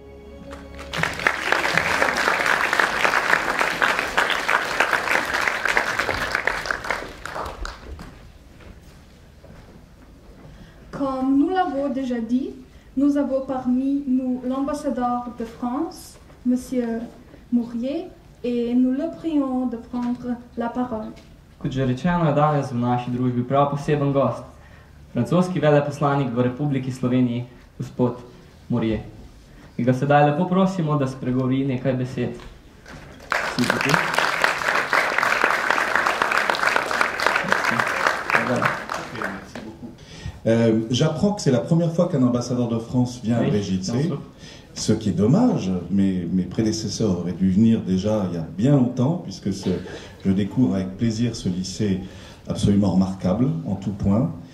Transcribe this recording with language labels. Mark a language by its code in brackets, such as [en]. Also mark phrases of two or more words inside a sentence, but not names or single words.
[fr] Comme nous l'avons déjà dit, nous avons parmi nous l'ambassadeur de France, M. Mourier, et nous le prions de prendre la parole. [sl] Kot že rečeno, je danes v naši družbi prav poseben gost, francoski veleposlanik v Republiki Sloveniji, gospod Morje. In ga sedaj lepo prosimo, da spregovori nekaj besed. [fr] J'apprends que c'est la première fois qu'un ambassadeur de France vient à Brigitte, ce qui est dommage. Mes prédécesseurs auraient dû venir déjà il y a bien longtemps, puisque je découvre avec plaisir ce lycée absolument remarquable en tout point.